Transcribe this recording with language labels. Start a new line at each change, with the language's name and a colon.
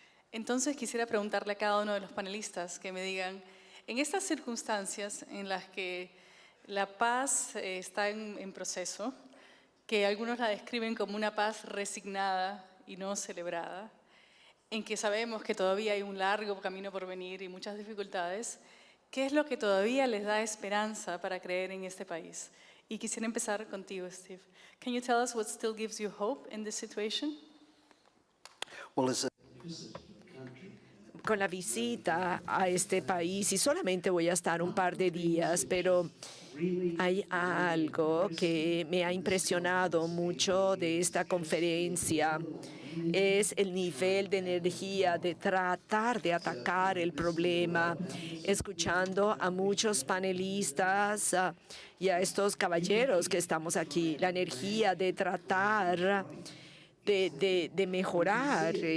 Spanish: Entonces quisiera preguntarle a cada uno de los panelistas que me digan, en estas circunstancias en las que la paz está en proceso, que algunos la describen como una paz resignada y no celebrada, en que sabemos que todavía hay un largo camino por venir y muchas dificultades, ¿qué es lo que todavía les da esperanza para creer en este país? Y quisiera empezar contigo, Steve.
English: Can you tell us what still gives you hope in this situation? Well,
Spanish: con la visita a este país, y solamente voy a estar un par de días, pero Hay algo que me ha impresionado mucho de esta conferencia, es el nivel de energía de tratar de atacar el problema, escuchando a muchos panelistas y a estos caballeros que estamos aquí, la energía de tratar de mejorar